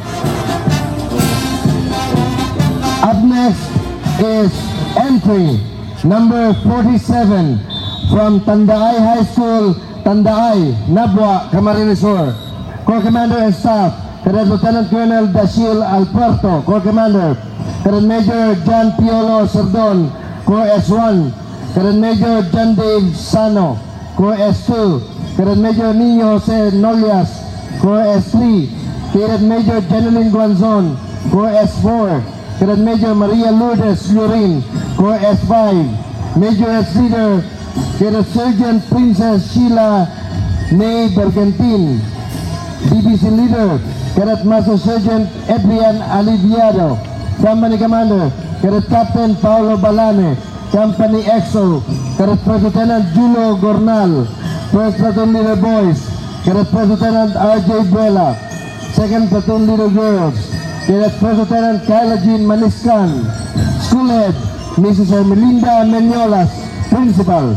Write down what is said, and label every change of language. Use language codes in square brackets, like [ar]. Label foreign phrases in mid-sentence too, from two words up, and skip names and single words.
[en] Up next is entry number 47 from Tandaay High School, Tandaay, Nabwa, Camarines Sur. Corps Commander and Staff, Cadet Lieutenant Colonel Dashil Alpuerto, Corps Commander. Cadet Major John Piolo Sardon, Corps S1. Cadet Major John Dave Sano, Corps S2. Cadet Major Nino Jose Nolias, Corps S3. Cadet Major Jeneline Guanzon, Corps S4. Cadet Major Maria Lourdes Lurin, Corps S5. Major S Leader, Cadet Sergeant Princess Sheila Ney Bergentin. BBC Leader, Cadet Master Sergeant Adrian Aliviado. Company Commander, Cadet Captain Paulo Balane. Company EXO, Cadet First Lieutenant Julio Gornal. First Platoon Leader Boys, Cadet First Lieutenant RJ Buela. Second Platoon Leader Girls, Cadet First Lieutenant Kyla Jean Maniscan. School Head, Mrs. Ermelinda Menyolas, Principal.